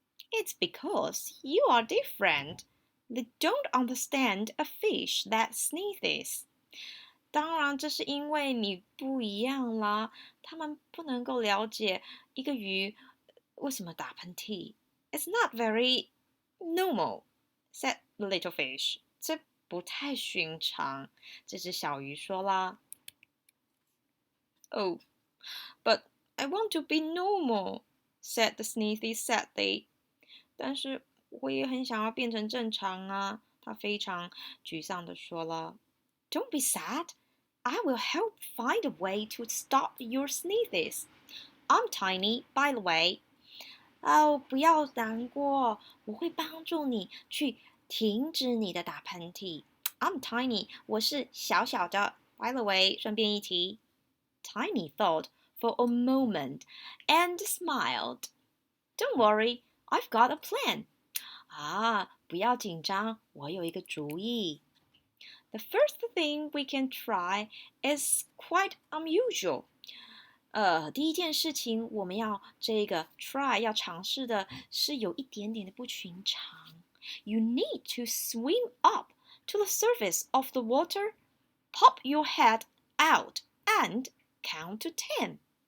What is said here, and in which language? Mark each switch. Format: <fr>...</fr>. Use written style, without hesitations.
<en>It's because you are different. They don't understand a fish that sneezes.</en> <zh>当然，这是因为你不一样啦，他们不能够了解一个鱼为什么打喷嚏。</zh> <en>It's not very normal, said the little fish.</en> <zh>这不太寻常，这只小鱼说啦。</zh> <en>Oh, but I want to be normal, said the Sneezy sadly.</en> <zh>但是我也很想要变成正常啊，他非常沮丧地说了。</zh> <en>Don't be sad. I will help find a way to stop your sneezes. I'm tiny, by the way.</en> <zh>不要难过，我会帮助你去停止你的打喷嚏。</zh> <en>I'm tiny.</en> <zh>我是小小的。</zh> <en>By the way，</en> <zh>顺便一提。</zh> <en>Tiny thought for a moment and smiled. Don't worry, I've got a plan.</en> <zh>不要紧张，我有一个主意。</zh> <en>The first thing we can try is quite unusual.</en> <zh>第一件事情我们要这个 try 要尝试的是有一点点的不寻常。</zh> <en>You need to swim up to the surface of the water, pop your head out, and count to 10.</en>